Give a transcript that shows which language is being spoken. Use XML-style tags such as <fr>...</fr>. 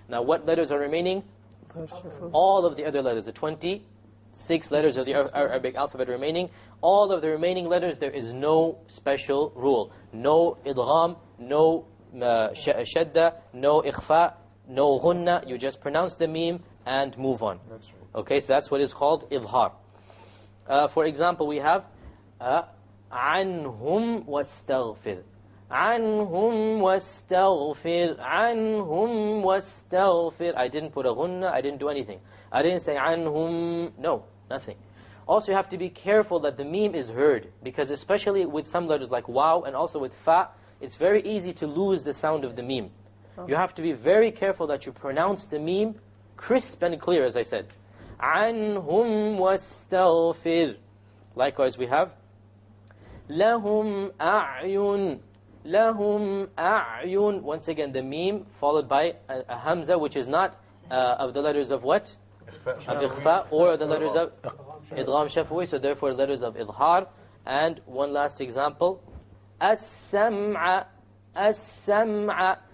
<en>Now what letters are remaining? All of the other letters, the 26 letters of the Arabic alphabet remaining. All of the remaining letters, there is no special rule. No idgham, no shadda, no ikhfa, no ghunna. You just pronounce the mim and move on. Okay, so that's what is called idhar. For example, we have</en> <ar>عنهم واستغفر عنهم واستغفر عنهم واستغفر.</ar> <en>I didn't put a ghunna, I didn't do anything. I didn't say عنهم, no, nothing. Also, you have to be careful that the meme is heard, because especially with some letters like waw and also with fa, it's very easy to lose the sound of the meme. You have to be very careful that you pronounce the meme crisp and clear, as I said.</en> <ar>عنهم واستغفر.</ar> <en>Likewise, we have</en> <ar>لهم أعين لهم أعين.</ar> <en>Once again, the meme followed by a hamza, which is not of the letters of what? Of ikhfa, or the letters of idgham shafawi, so therefore letters of idhar. And one last example, as-sam'a as-sam'a.</en>